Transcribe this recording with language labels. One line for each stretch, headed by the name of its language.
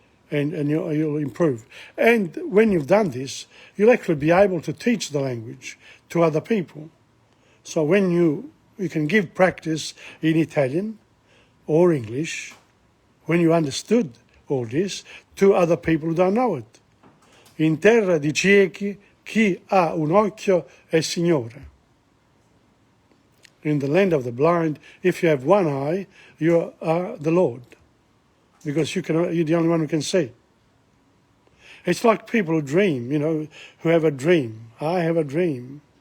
English: and you'll improve. And when you've done this, you'll actually be able to teach the language to other people. So when you can give practice in Italian or English, when you understood all this, to other people who don't know it.
Italian: In terra di ciechi, chi ha un occhio è Signore.
English: In the land of the blind, if you have one eye, you are the Lord, because you're the only one who can see. It's like people who dream, who have a dream. I have a dream.